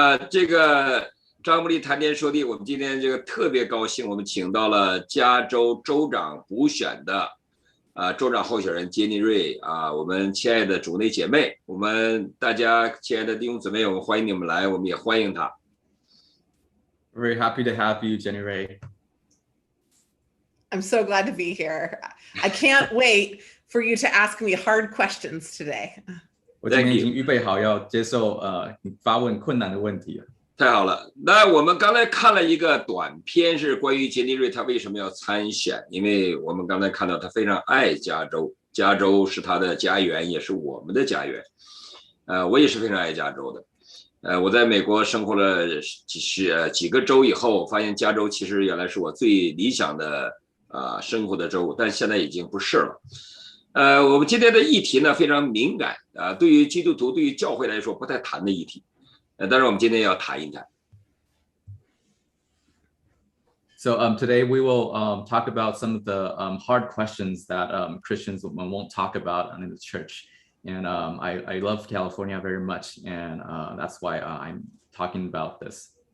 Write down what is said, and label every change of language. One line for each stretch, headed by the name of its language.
Chinese: 这个张木力谈天说地，我们今天这个特别高兴，我们请到了加州州长补选的州长候选人杰尼瑞我们亲爱的主内姐妹，我们大家亲爱的弟兄姊妹，我们欢迎你们来，我们也欢迎他。
English: Very happy to have you, Jenny Ray. I'm so glad to be here. I can't wait for you to ask me hard questions today.
Chinese: 我今天已经预备好要接受你发问困难的问题了。太好了，那我们刚才看了一个短片，是关于杰尼瑞他为什么要参选，因为我们刚才看到他非常爱加州，加州是他的家园，也是我们的家园。我也是非常爱加州的。我在美国生活了几个州以后，发现加州其实原来是我最理想的生活的州，但现在已经不是了。我们今天的议题呢非常敏感对于基督徒、对于教会来说不太谈的议题。但是我们今天要谈一谈。
English: So today we will talk about some of the hard questions that Christians won't talk about in the church. And I love California very much, and that's why I'm talking about this.